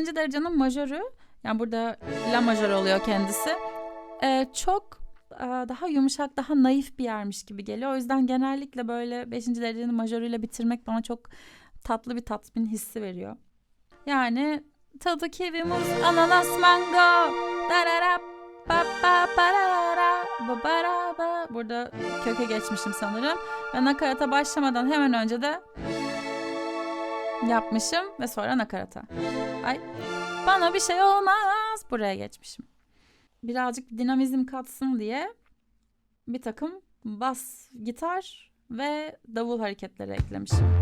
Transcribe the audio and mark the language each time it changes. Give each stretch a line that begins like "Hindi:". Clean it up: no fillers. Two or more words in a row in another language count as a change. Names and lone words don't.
Turkish: derecenin majörü, yani burada la majör oluyor kendisi. Çok daha yumuşak, daha naif bir yermiş gibi geliyor. O yüzden genellikle böyle 5. derecenin majörüyle bitirmek bana çok tatlı bir tatmin hissi veriyor. Yani tadı kivimiz, ananas, mango, darara, ba ba barara, ba bara ba. Burada köke geçmişim sanırım. Ve nakarata başlamadan hemen önce de yapmışım ve sonra nakarata. Ay, bana bir şey olmaz. Buraya geçmişim. Birazcık dinamizm katsın diye bir takım bas, gitar ve davul hareketleri eklemişim.